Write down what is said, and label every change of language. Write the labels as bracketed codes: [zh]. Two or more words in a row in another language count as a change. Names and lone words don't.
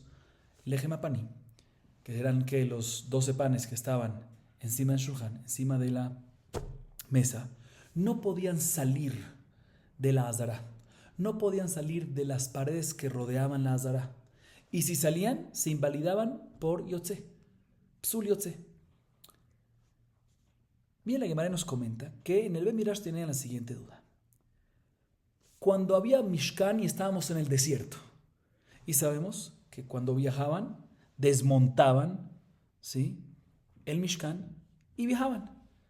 [he] לחם הפנים, [es] que eran que los 12 panes que estaban encima del shulchan, encima de la mesa, no podían salir de la azara. No podían salir de las paredes que rodeaban la azara. Y si salían, se invalidaban por yotze, [he] פסול יוצא. [es] Bien, la Gemara nos comenta que en el [he] בית מדרש [es] tenían la siguiente duda. Cuando había Mishkan y estábamos en el desierto, y sabemos que cuando viajaban, desmontaban, ¿sí?, el Mishkan y viajaban.